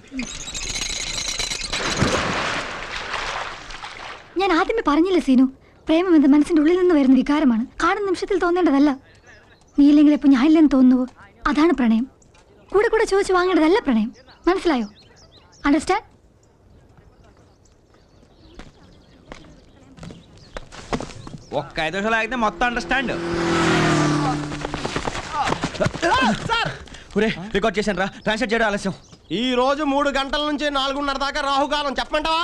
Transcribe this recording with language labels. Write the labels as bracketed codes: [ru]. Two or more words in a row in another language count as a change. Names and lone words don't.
[ml] ഞാൻ ആദ്യമേ പറഞ്ഞില്ലേ സീനു, പ്രേമം എന്നത് മനസ്സിന്റെ ഉള്ളിൽ നിന്ന് വരുന്ന വികാരമാണ്, കാണുന്ന നിമിഷത്തിൽ തോന്നേണ്ടതല്ല. നീ ഇല്ലെങ്കിൽ ഇപ്പൊ ഞാൻ ഇല്ലെന്ന് തോന്നുവോ, അതാണ് പ്രണയം. കൂടെ കൂടെ ചോദിച്ചു വാങ്ങേണ്ടതല്ല പ്രണയം, മനസ്സിലായോ? അണ്ടർസ്റ്റാൻഡ്? [te] ఒక్క 5 నిమిషాలు ఆగితే మొత్తం అండర్స్టాండ్. ఒరే రికార్డ్ చేశాను రా, ట్రాన్స్లేట్ చేయడం ఆలస్యం. ఈ రోజు 3 గంటల నుంచి 4:30 దాకా రాహుకాలం చెప్పమంటావా?